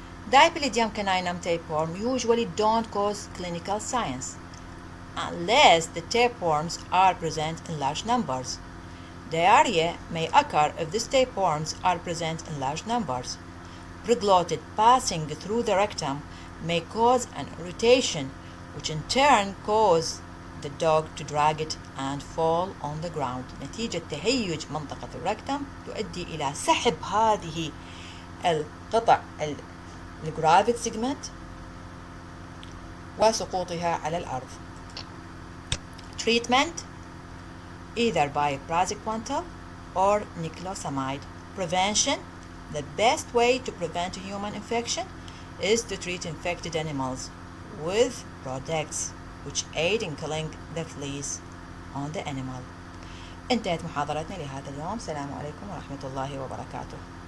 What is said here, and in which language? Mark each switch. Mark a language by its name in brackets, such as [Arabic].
[English] Dipylidium caninum tapeworm usually don't cause clinical signs unless the tapeworms are present in large numbers. Diarrhea may occur if these tapeworms are present in large numbers. Preglotid passing through the rectum may cause an irritation, which in turn cause the dog to drag it and fall on the ground. [Arabic] نتيجة تهيج منطقة الركتم تؤدي إلى سحب هذه القطع الجرافيد سيجمنت وسقوطها على الأرض. [English] Treatment either by praziquantel or niclosamide. Prevention: the best way to prevent human infection is to treat infected animals with products which aid in killing the fleas on the animal. [Arabic] انتهت محاضرتنا لهذا اليوم. السلام عليكم ورحمة الله وبركاته.